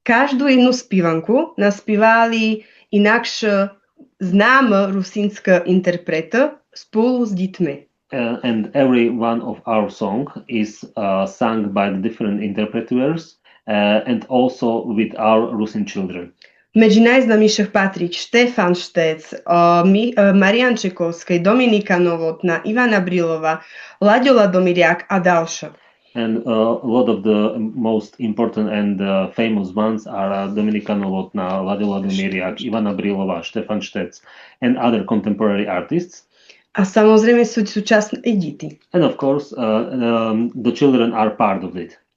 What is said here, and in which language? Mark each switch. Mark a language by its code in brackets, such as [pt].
[rue] každú jednu spívanku naspívali inakšie známe rusínske interprety spolu s deťmi. [en] And every one of our song is sung by the different interpreters and also with our Rusin children. [rue] Medzi najznámejších patrí Štefan Štec, Marian Čekovský, Dominika Novotná, Ivana Brilova, Laďo Ladomiriak a ďalšie. [en] And a lot of the most important and famous ones are Dominika Novotná, Laďo Ladomiriak, Ivana Brilova, Štefan Štec and other contemporary artists. [rue] A samozrejme sú súčasné i deti. [en] And of course, the children are part of it.